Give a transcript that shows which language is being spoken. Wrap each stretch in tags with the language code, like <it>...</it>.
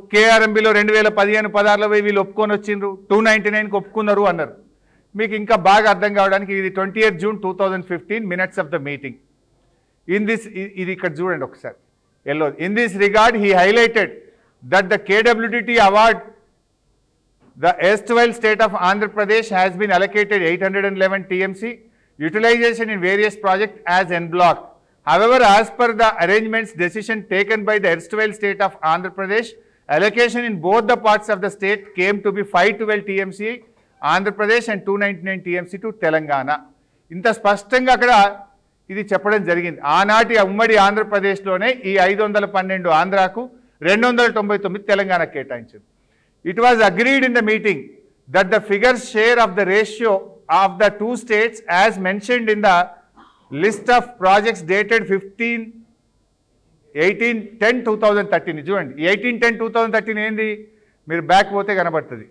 <te>కేఆర్ఎంబీలో 2015-16లో వీళ్ళు ఒప్పుకొని వచ్చిండ్రు, 299కి ఒప్పుకున్నారు అన్నారు. మీకు ఇంకా బాగా అర్థం కావడానికి ఇది 20th June 2015</te> <en>Minutes of the meeting.</en> <te>ఇది ఇక్కడ చూడండి ఒకసారి yellow.</te> <en>In this regard he highlighted that the KWDT award the erstwhile state of Andhra Pradesh has been allocated 811 TMC utilization in various projects as en bloc. However, as per the arrangements decision taken by the erstwhile state of Andhra Pradesh, allocation in both the parts of the state came to be 512 TMC Andhra Pradesh and 299 TMC to Telangana.</en> <te>ఇంత స్పష్టంగా అక్కడ ఇది చెప్పడం జరిగింది. ఆనాటి ఉమ్మడి ఆంధ్రప్రదేశ్లోనే ఈ 512 ఆంధ్రాకు, 299 తెలంగాణకు కేటాయించింది.</te> <en>It was agreed in the meeting that the figures share of the ratio of the 2 states as mentioned in the list of projects dated 18-10-2013.</en> <te>చూడండి 18-10-2013 ఏంది? మీరు బ్యాక్ పోతే కనబడుతుంది.</te>